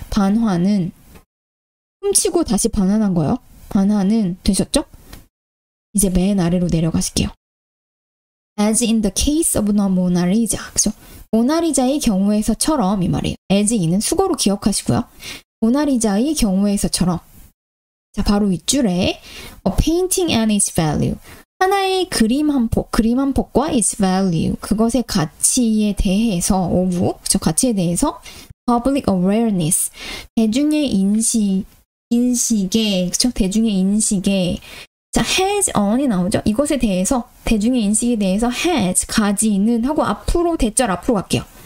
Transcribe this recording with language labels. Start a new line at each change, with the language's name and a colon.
Korean: 반환은 훔치고 다시 반환한 거예요. 반환은 되셨죠? 이제 맨 아래로 내려가실게요.
English: As in the case of the Mona Lisa. 그죠?
Korean: 모나리자의 경우에서처럼 이 말이에요. as in은 수거로 기억하시고요. 모나리자의 경우에서처럼. 자, 바로 윗줄에
English: A painting and its value.
Korean: 하나의 그림 한 폭과 its value. 그것의 가치에 대해서 그죠? 가치에 대해서
English: public awareness.
Korean: 대중의 인식에 그죠? 대중의 인식에 자, has on이 나오죠. 이것에 대해서, 대중의 인식에 대해서 has, 가지는 하고 앞으로, 대절 앞으로 갈게요.